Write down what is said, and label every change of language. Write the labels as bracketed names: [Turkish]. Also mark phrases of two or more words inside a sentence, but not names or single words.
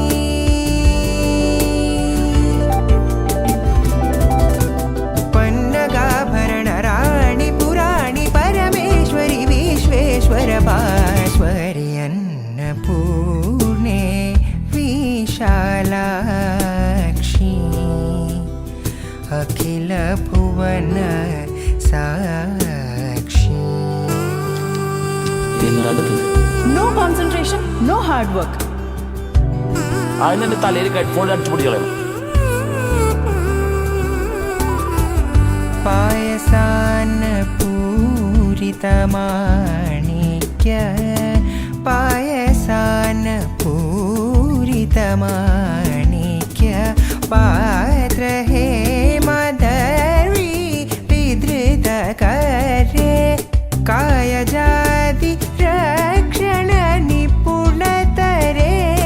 [Sanskrit] पन्नगाभरण राणि पुराणि परमेश्वरि विश्वेश्वर भास्वरि अन्नपूर्णे विशालाक्षी अखिल भुवन साक्षी [English] no concentration no hard work. [Malayalam] അതിനെ തലയിൽ ഹെഡ്ഫോൺ അടിച്ചുപൊടി കളയണം. [Sanskrit] पायसान पूरितमाणिक्य पायसान पूरितमाणिक्य पात्र हे मदर्वी विधृत करे कायजाति रक्षण निपुणतरे